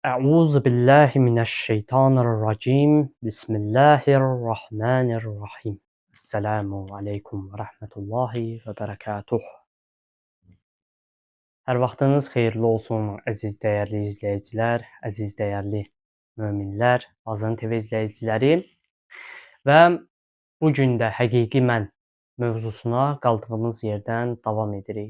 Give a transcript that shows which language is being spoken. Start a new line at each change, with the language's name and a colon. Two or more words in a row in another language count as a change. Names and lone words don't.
Arabic: أعوذ بالله من الشيطان الرجيم بسم الله الرحمن الرحيم السلام عليكم ورحمة الله وبركاته.
Azerbaijani: Hər vaxtınız xeyirli olsun, əziz dəyərli izləyicilər, əziz dəyərli möminlər, Azın TV izləyiciləri və bu gün də həqiqi mən mövzusuna qaldığımız yerdən davam edirik.